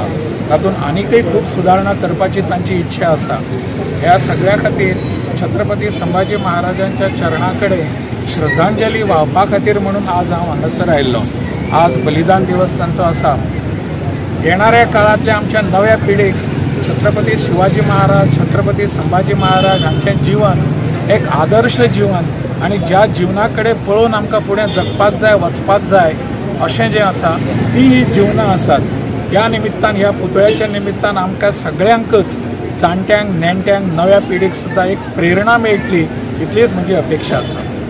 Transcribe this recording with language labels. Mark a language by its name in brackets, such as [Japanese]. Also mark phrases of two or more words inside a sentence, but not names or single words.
[Konkani] तातूंत आनीकय खूब सुदारणा करपाची तांची इच्छा आसा। ह्या सगळ्या खातीर छत्रपती संभाजी महाराजांच्या चरणा कडेन श्रद्धांजली वाहपा खातीर म्हणून आज हांव हांगासर आयिल्लो। आज बलिदान दिवस तांचो आसा। येणाऱ्या काळांतल्या आमच्या नव्या पिढीक छत्रपती शिवाजी महाराज, छत्रपती संभाजी महाराज हांचें जीवन एक आदर्श जीवन आनी ज्या जीवना कडेन पळोवन आमकां फुडें जगपाक जाय, वचपाक जाय अशें जें आसा ती ही जीवनां आसात। ह्या निमित्तान, ह्या पुतळ्याच्या निमित्तान आमकां सगळ्यांकच, जाणट्यांक, नेणट्यांक, नव्या पिढीक सुद्दां एक प्रेरणा मेळटली इतलीच म्हजी अपेक्षा आसा।